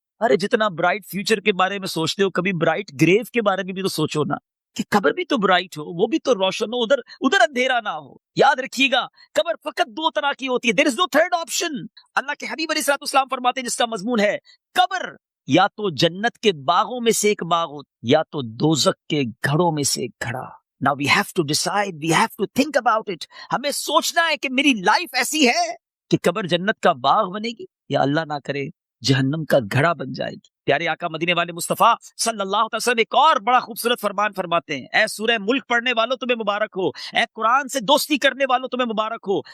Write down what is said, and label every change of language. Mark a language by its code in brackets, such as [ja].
[ur] ارے جتنا bright future کے بارے میں سوچتے ہو کبھی برائٹ گریو کے بارے میں بھی تو سوچو نا, کہ قبر بھی تو برائٹ ہو, وہ بھی تو روشن ہو, ادھر اندھیرا نہ ہو. یاد رکھیے گا قبر فقط دو طرح کی ہوتی ہے. [en] There is no third option. [ur] اللہ کے حبیب علیہ الصلوۃ والسلام فرماتے ہیں جس کا مضمون ہے قبر یا تو جنت کے باغوں میں سے ایک باغ ہو یا تو دوزخ کے گھڑوں میں سے ایک گھڑا. [en] Now we have to decide, we have to think about it. [ur] ہمیں سوچنا ہے کہ میری لائف ایسی ہے کہ قبر جنت کا باغ بنے گی یا اللہ نہ کرے جہنم کا گھڑا بن جائے گی. پیارے آقا مدینے والے مصطفیٰ صلی اللہ علیہ وسلم ایک اور بڑا خوبصورت فرمان فرماتے ہیں. اے سورہ ملک پڑھنے والوں تمہیں مبارک ہو, اے قرآن سے دوستی کرنے والوں تمہیں مبارک ہو.